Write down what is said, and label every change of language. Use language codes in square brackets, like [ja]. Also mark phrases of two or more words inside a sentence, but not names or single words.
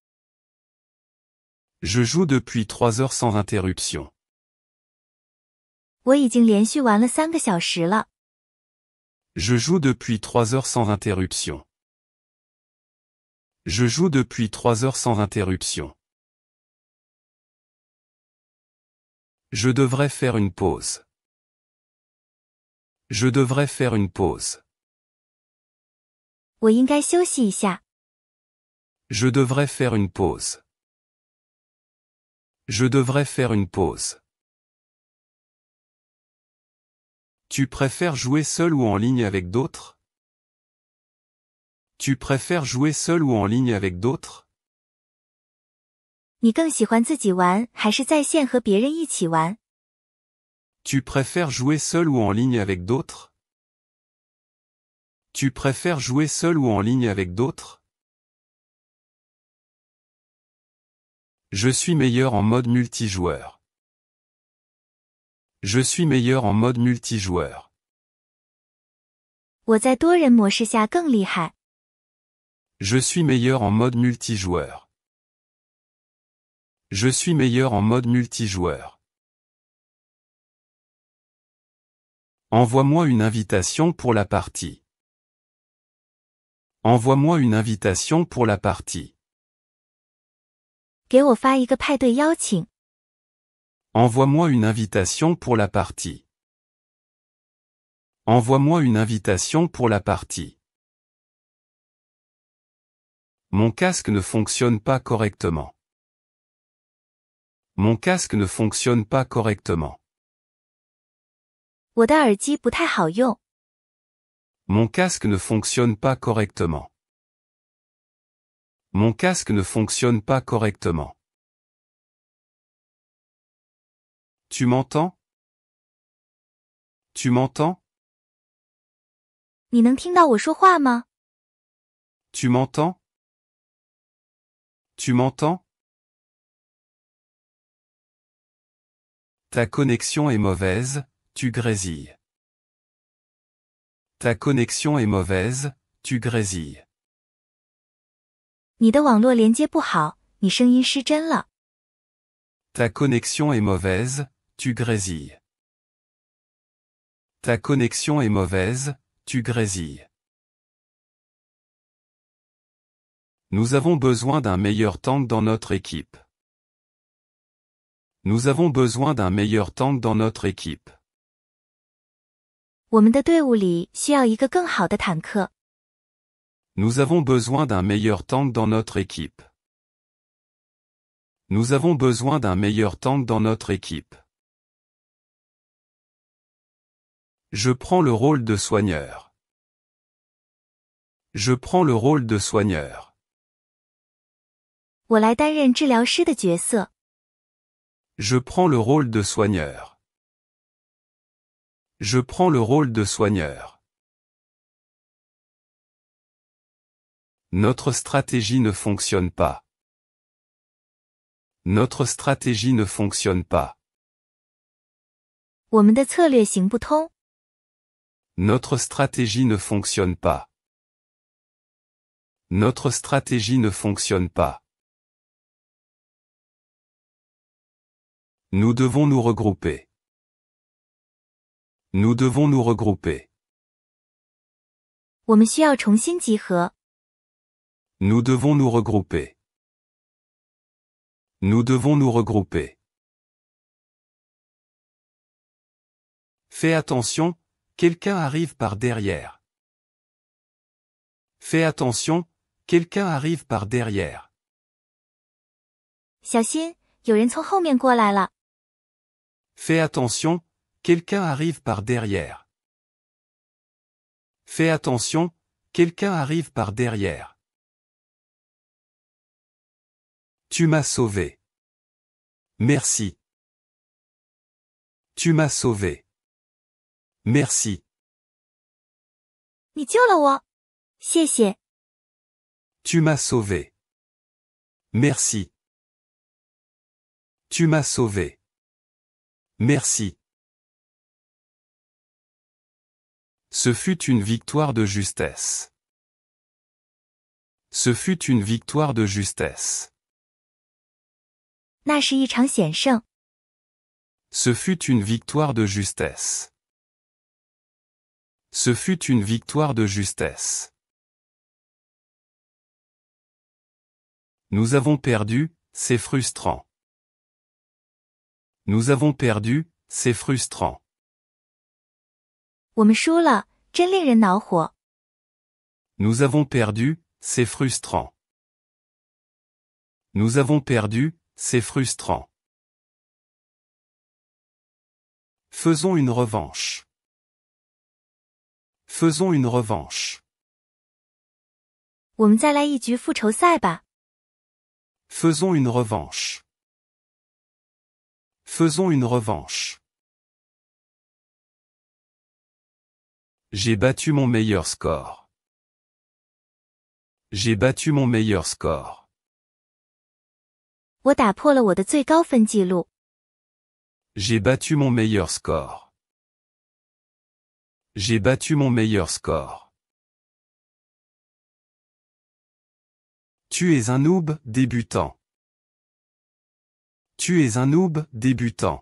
[fr] Je joue depuis 3 heures sans interruption. [zh] 我已经连续玩了3个小时了。 [fr] Je joue depuis 3 heures sans interruption. Je joue depuis 3 heures sans interruption. Je devrais faire une pause. Je devrais faire une pause. [zh] 我应该休息一下。 [fr] Je devrais faire une pause. Je devrais faire une pause. Tu préfères jouer seul ou en ligne avec d'autres? Tu préfères jouer seul ou en ligne avec d'autres? [zh] 你更喜欢自己玩，还是在线和别人一起玩？ [fr] Tu préfères jouer seul ou en ligne avec d'autres? Tu préfères jouer seul ou en ligne avec d'autres? Je suis meilleur en mode multijoueur. Je suis meilleur en mode multijoueur. [zh] 我在多人模式下更厉害。 [fr] Je suis meilleur en mode multijoueur. Je suis meilleur en mode multijoueur. Envoie-moi une invitation pour la partie. Envoie-moi une invitation pour la partie. [zh] 给我发一个派对邀请。 [fr] Envoie-moi une invitation pour la partie. Envoie-moi une invitation pour la partie. Mon casque ne fonctionne pas correctement. Mon casque ne fonctionne pas correctement. [zh] 我的耳机不太好用。 [fr] Mon casque ne fonctionne pas correctement. Mon casque ne fonctionne pas correctement. Tu m'entends? Tu m'entends? [zh] 你能听到我说话吗？ [fr] Tu m'entends? Tu m'entends? Ta connexion est mauvaise, tu grésilles. Ta connexion est mauvaise, tu grésilles. [zh] 你的网络连接不好，你声音失真了。 [fr] Ta connexion est mauvaise, tu grésilles. Ta connexion est mauvaise, tu grésilles. Nous avons besoin d'un meilleur tank dans notre équipe. Nous avons besoin d'un meilleur tank dans notre équipe. [zh] 我们的队伍里需要一个更好的坦克。 [fr] Nous avons besoin d'un meilleur tank dans notre équipe. Nous avons besoin d'un meilleur tank dans notre équipe. Je prends le rôle de soigneur. Je prends le rôle de soigneur. [zh] 我来担任治疗师的角色。 [fr] Je prends le rôle de soigneur. Je prends le rôle de soigneur. Notre stratégie ne fonctionne pas. Notre stratégie ne fonctionne pas. [zh] 我们的策略行不通。 [fr] Notre stratégie ne fonctionne pas. Notre stratégie ne fonctionne pas. Nous devons nous regrouper. Nous devons nous regrouper. [zh] 我们需要重新集合。 [fr] Nous devons nous regrouper. Nous devons nous regrouper. Fais attention, quelqu'un arrive par derrière. Fais attention, quelqu'un arrive par derrière. [zh] 小心，有人从后面过来了。 [fr] Fais attention, quelqu'un arrive par derrière. Fais attention, quelqu'un arrive par derrière. Tu m'as sauvé. Merci. Tu m'as sauvé. Merci. [zh] 你救了我，谢谢。 [fr] Tu m'as sauvé. Merci. Tu m'as sauvé. Merci. Ce fut une victoire de justesse. Ce fut une victoire de justesse. [zh] 那是一场险胜， [fr] Ce fut une victoire de justesse. Ce fut une victoire de justesse. Nous avons perdu, c'est frustrant. Nous avons perdu, c'est frustrant. [zh] 我们输了，真令人恼火。 [fr] Nous avons perdu, c'est frustrant. Nous avons perdu, c'est frustrant. Faisons une revanche. Faisons une revanche. [zh] 我们再来一局复仇赛吧。 [fr] Faisons une revanche. Faisons une revanche. J'ai battu mon meilleur score. J'ai battu mon meilleur score. [zh] 我打破了我的最高分纪录。 [fr] J'ai battu mon meilleur score. J'ai battu mon meilleur score. Tu es un noob débutant. Tu es un noob débutant.